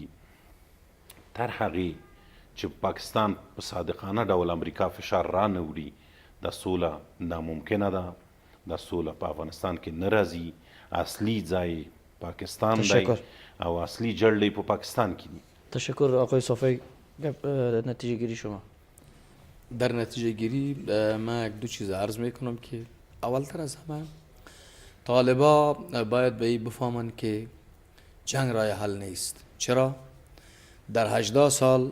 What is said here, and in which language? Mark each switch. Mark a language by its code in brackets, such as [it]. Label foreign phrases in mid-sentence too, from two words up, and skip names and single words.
[ps] تر هغې چې پاکستان په صادقانه ډول امریکا فشار رانه وړي دا سوله ناممکنه ده. دا سوله په افغانستان کې نه راځي. اصلي ځای پاکستان دی او اصلی جلدی په پاکستان کې دي. تشکر. [fa] آقای صافی، نتیجه گیری شما؟ در نتیجه گیری من یک دو چیز عرض میکنم که اولتر از همه طالبا باید به این بفهمند که جنگ راه حل نیست. چرا؟ در 18 سال